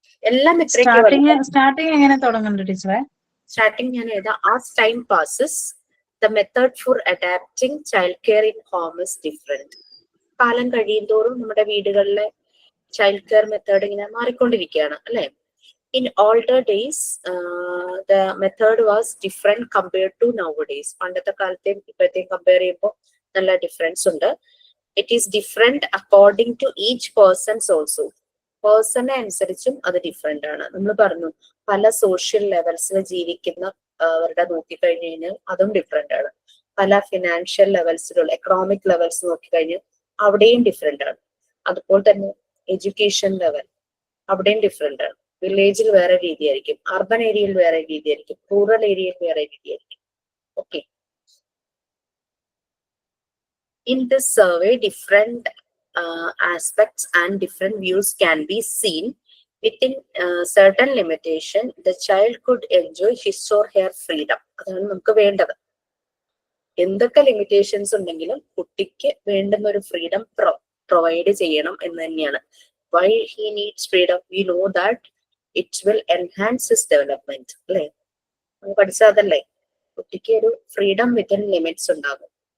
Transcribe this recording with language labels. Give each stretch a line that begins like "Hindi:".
Malayalam: എല്ലാം സ്റ്റാർട്ടിങ് എങ്ങനെ തുടങ്ങുന്നുണ്ട് ടീച്ചറെ?
English: starting
Malayalam: ഞാൻ എഴുതാം,
English: As time passes the method for adapting child care in home is different.
Malayalam: കാലം കഴിയും തോറും നമ്മുടെ വീടുകളിലെ ചൈൽഡ് കെയർ മെത്തേഡ് ഇങ്ങനെ മാറിക്കൊണ്ടിരിക്കുകയാണ് അല്ലെ?
English: In older days, the method was different compared to nowadays.
Malayalam: പണ്ടത്തെ കാലത്തെയും ഇപ്പോഴത്തെയും കമ്പയർ ചെയ്യുമ്പോൾ നല്ല ഡിഫറൻസ് ഉണ്ട്.
English: It is different according to each persons also.
Malayalam: പേഴ്സണെ അനുസരിച്ചും അത് ഡിഫറെന്റ് ആണ്. നമ്മൾ പറഞ്ഞു പല സോഷ്യൽ ലെവൽസിൽ ജീവിക്കുന്ന അവരുടെ നോക്കിക്കഴിഞ്ഞു കഴിഞ്ഞാൽ അതും ഡിഫറെന്റ് ആണ്. പല ഫിനാൻഷ്യൽ ലെവൽസിലുള്ള എക്കണോമിക് ലെവൽസ് നോക്കിക്കഴിഞ്ഞാൽ അവിടെയും ഡിഫറെന്റ് ആണ്. അതുപോലെ തന്നെ എഡ്യൂക്കേഷൻ ലെവൽ അവിടെയും ഡിഫറെന്റ് ആണ്. വില്ലേജിൽ വേറെ രീതിയായിരിക്കും, അർബൻ ഏരിയയിൽ വേറെ രീതിയായിരിക്കും, റൂറൽ ഏരിയയിൽ വേറെ രീതിയായിരിക്കും. Okay.
English: In this survey, different aspects and different views can be seen. Within certain limitation, the child could enjoy his or her freedom.
Malayalam: അതാണ് നമുക്ക് വേണ്ടത്. എന്തൊക്കെ ലിമിറ്റേഷൻസ് ഉണ്ടെങ്കിലും കുട്ടിക്ക് വേണ്ടുന്ന ഒരു ഫ്രീഡം പ്രൊവൈഡ് ചെയ്യണം എന്ന് തന്നെയാണ്.
English: Why he needs freedom? We know that it will enhance his development.
Malayalam: അല്ലേ? നമ്മൾ പഠിച്ചതല്ലേ, കുട്ടിക്ക് ഒരു
English: freedom within limits
Malayalam: ഉണ്ടാകും.